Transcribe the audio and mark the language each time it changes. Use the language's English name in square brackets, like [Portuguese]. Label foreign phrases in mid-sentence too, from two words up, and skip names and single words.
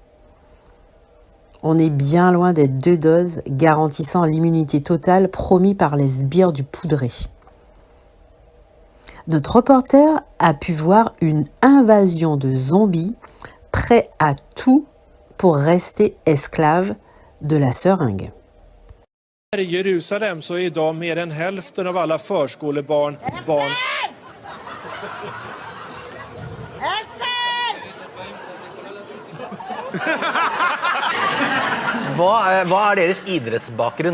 [French] On est bien loin des 2 doses garantissant l'immunité totale promis par les sbires du poudré. Notre reporter a pu voir une invasion de zombies prêts à tout pour rester esclaves de la seringue. [Swedish] I Jerusalem så idag mer än hälften av alla förskolebarn [Norwegian] Hva deres idrettsbakgrunn?